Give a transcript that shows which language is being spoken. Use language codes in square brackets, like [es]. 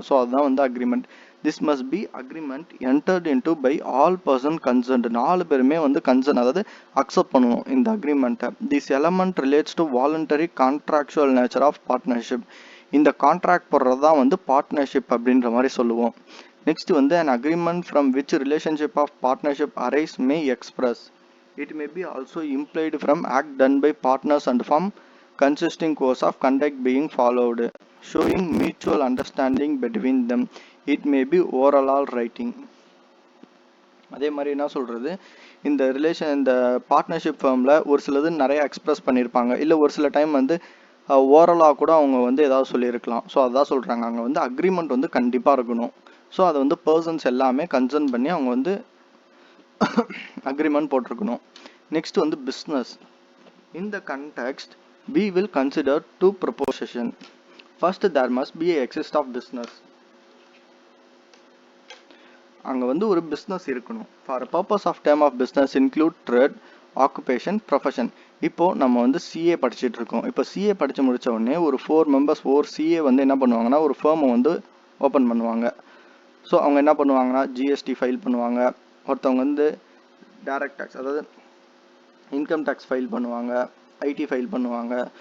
[en] so [ta] அதுதான் வந்து [en] Agreement. This must be agreement entered into by all person concerned. [ta] 4 பேருமே வந்து கன்சர்ன், அதாவது அக்செப்ட் பண்ணுவோம் இந்த அக்ரிமெண்ட்டை. [en] This element relates to voluntary contractual nature of partnership. [ta] இந்த கான்ட்ராக்ட் போடுறது தான் வந்து பார்ட்னர்ஷிப் அப்படின்ற மாதிரி சொல்லுவோம். [en] Next வந்து an agreement from which relationship of partnership arise may express. It may be also implied from act done by partners and from consisting course of conduct being followed, showing mutual understanding between them. It may be oral or writing. [ta] அதே மாதிரி என்ன சொல்கிறது, இந்த partnership ஃபேர்மில் ஒரு சிலது நிறைய express பண்ணியிருப்பாங்க. இல்லை ஒரு சில டைம் வந்து ஓரலாக கூட அவங்க வந்து ஏதாவது சொல்லியிருக்கலாம். ஸோ அதான் சொல்கிறாங்க, அங்கே வந்து அக்ரிமெண்ட் வந்து கண்டிப்பாக இருக்கணும். ஸோ அதை வந்து பர்சன்ஸ் எல்லாமே கன்சர்ன் பண்ணி அவங்க வந்து அக்ரிமெண்ட் போட்டிருக்கணும். [en] Next வந்து business. In the context we will consider 2 propositions. First, there must be a exist of business. [ta] அங்கே வந்து ஒரு பிஸ்னஸ் இருக்கணும். [en] For purpose of term of business include trade, occupation, profession. [ta] இப்போது நம்ம வந்து சிஏ படிச்சுட்டு இருக்கோம். இப்போ சிஏ படித்து முடித்த உடனே ஒரு 4 மெம்பர்ஸ் சிஏ வந்து என்ன பண்ணுவாங்கன்னா ஒரு ஃபேர்மை வந்து ஓப்பன் பண்ணுவாங்க. ஸோ அவங்க என்ன பண்ணுவாங்கன்னா ஜிஎஸ்டி ஃபைல் பண்ணுவாங்க. ஒருத்தவங்க வந்து டைரக்ட் டேக்ஸ், அதாவது இன்கம் டேக்ஸ் ஃபைல் பண்ணுவாங்க, ஐடி ஃபைல் பண்ணுவாங்க.